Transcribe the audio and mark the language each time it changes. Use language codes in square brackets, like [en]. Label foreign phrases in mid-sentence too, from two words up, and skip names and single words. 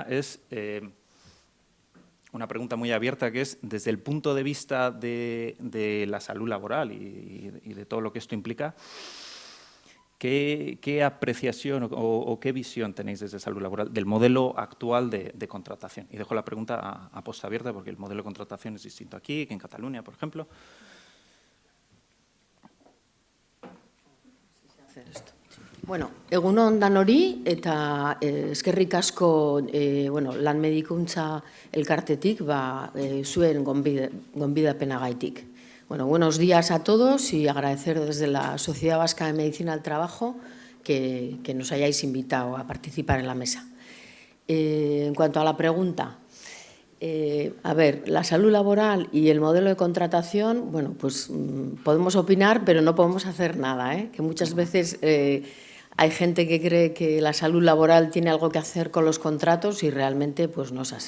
[es] Es una pregunta muy abierta que es, desde el punto de vista de la salud laboral y de todo lo que esto implica, ¿qué apreciación o qué visión tenéis desde salud laboral del modelo actual de contratación? Y dejo la pregunta a posta abierta porque el modelo de contratación es distinto aquí que en Cataluña, por ejemplo. [eu] Bueno, egun on danori eta eskerrik asko lan medikuntza elkartetik zuen gonbidapenagaitik. [es] Bueno, buenos días a todos y agradecer desde la Sociedad Vasca de Medicina del Trabajo que nos hayáis invitado a participar en la mesa. En cuanto a la pregunta, a ver, la salud laboral y el modelo de contratación, bueno, pues podemos opinar, pero no podemos hacer nada, que muchas veces hay gente que cree que la salud laboral tiene algo que hacer con los contratos y realmente pues no es así.